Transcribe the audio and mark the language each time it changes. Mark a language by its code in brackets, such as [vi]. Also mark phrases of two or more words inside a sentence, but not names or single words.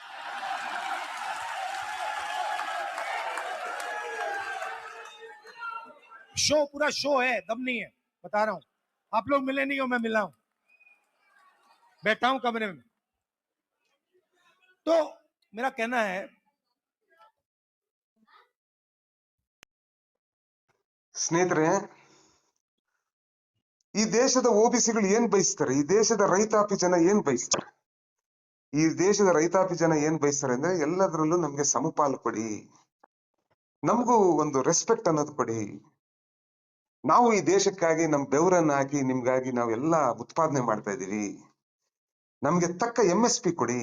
[hi] शो, पूरा शो है, दम नहीं है, बता रहा हूं। आप लोग मिले नहीं हो, मैं मिला हूं, बैठा हूं कमरे में। तो मेरा कहना है, [kn] ಸ್ನೇಹಿತರೆ, ಈ ದೇಶದ ಓಬಿಸಿಗಳು ಏನ್ ಬಯಸ್ತಾರೆ, ಈ ದೇಶದ ರೈತಾಪಿ ಜನ ಏನ್ ಬಯಸ್ತಾರೆ, ಈ ದೇಶದ ರೈತಾಪಿ ಜನ ಏನ್ ಬಯಸ್ತಾರೆ ಅಂದ್ರೆ ಎಲ್ಲದರಲ್ಲೂ ನಮ್ಗೆ ಸಮಪಾಲು ಕೊಡಿ, ನಮಗೂ ಒಂದು ರೆಸ್ಪೆಕ್ಟ್ ಅನ್ನೋದು ಕೊಡಿ, ನಾವು ಈ ದೇಶಕ್ಕಾಗಿ ನಮ್ ಬೆವರನ್ನ ಹಾಕಿ ನಿಮ್ಗಾಗಿ ನಾವೆಲ್ಲ ಉತ್ಪಾದನೆ ಮಾಡ್ತಾ ಇದೀವಿ, ನಮ್ಗೆ ತಕ್ಕ MSP ಕೊಡಿ.